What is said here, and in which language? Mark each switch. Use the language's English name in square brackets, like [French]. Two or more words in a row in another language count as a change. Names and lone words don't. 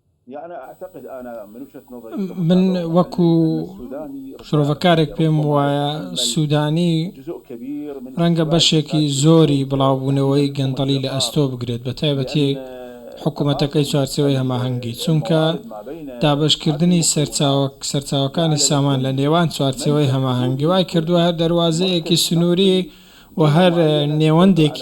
[Arabic] يعني أعتقد أنا من وجهة نظري [Central Kurdish] من وەکو شرۆڤەکارێک پێم وایە سوودانی [Arabic] جزء كبير من [Central Kurdish] ڕەنگە بەشێکی زۆری بڵاوبوونەوەی گەندەڵی لە ئەستۆ بگرێت بە تایبەتی حکوومەتەکەی چوارچێوەی هەماهەنگی چونکە دابەشکردنی سەرچاوەکانی سامان لە نێوان چوارچێوەی هەماهەنگی وای کردووە هەر دەواازەیەکی سنووری و هەر نێوەندێکی